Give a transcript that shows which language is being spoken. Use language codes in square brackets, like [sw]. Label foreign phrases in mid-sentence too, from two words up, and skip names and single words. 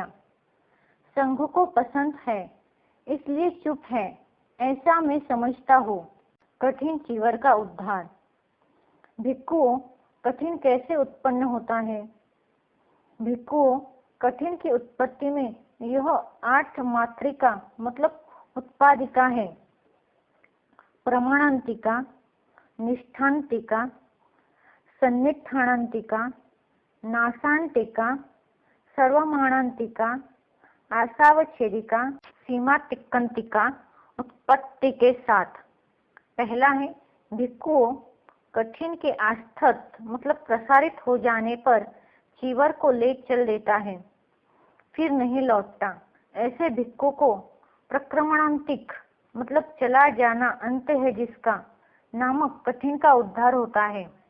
[hi] संघ को पसंद है इसलिए चुप है, ऐसा मैं समझता हूँ। कठिन चीवर का उद्धार। भिक्खुओं, कठिन कैसे उत्पन्न होता है? भिक्खुओं, कठिन की उत्पत्ति में यह 8 मात्रिका मतलब उत्पादिका है। [pi] प्रमाणांतिका, निष्ठांतिका, सन्निठाणांतिका, नासांतिका, सर्वमाणांतिका, आसावच्छेदिका, सीमातिक्कंतिका [hi] उत्पत्ति के साथ। पहला है, भिक्खुओं, कठिन के आस्थत मतलब प्रसारित हो जाने पर चीवर को ले चल देता है, फिर नहीं लौटता। ऐसे भिक्खु को प्रक्रमणांतिक मतलब चला जाना अंत है जिसका नामक कठिन का उद्धार होता है।